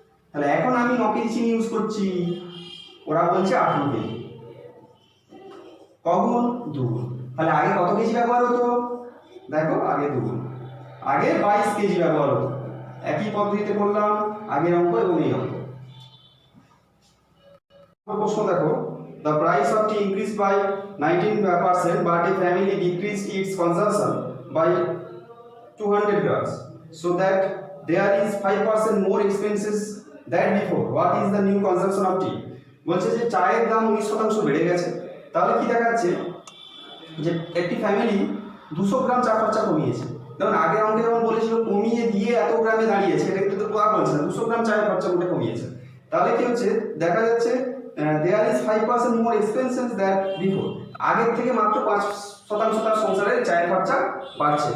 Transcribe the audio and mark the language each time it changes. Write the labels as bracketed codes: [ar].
[bn] তাহলে এখন আমি 9 কেজি চিনি ইউজ করছি, ওরা বলছে 18 কেজি, কগুণ, 2 গুণ। তাহলে আগে কত কেজি ব্যবহার হতো, দেখো আগে 2 গুণ, আগে 22 কেজি ব্যবহার হতো। একই পদ্ধতিতে করলাম আগের অঙ্ক এবং এই অঙ্ক। প্রশ্ন দেখো, [en] the price of tea increased by 19% but a family decreased its consumption by 200 grams, so that there is 5% more expenses than before. What is the new consumption of tea? [bn] বলছে যে চায়ের দাম 19% বেড়ে গেছে, তাহলে কি দেখাচ্ছে যে একটি ফ্যামিলি 200 গ্রাম চা খরচা কমিয়েছে। যেমন আগের অঙ্কে যেমন বলেছিল কমিয়ে দিয়ে এত গ্রামে দাঁড়িয়েছে, এটা কিন্তু তো বলছে না, 200 গ্রাম চায়ের খরচা মোটে কমিয়েছে। তাহলে কি হচ্ছে, দেখা যাচ্ছে [en] there is 5% more expenses than before, [bn] আগের থেকে মাত্র 5% তার সংসারের চায়ের খরচা বাড়ছে।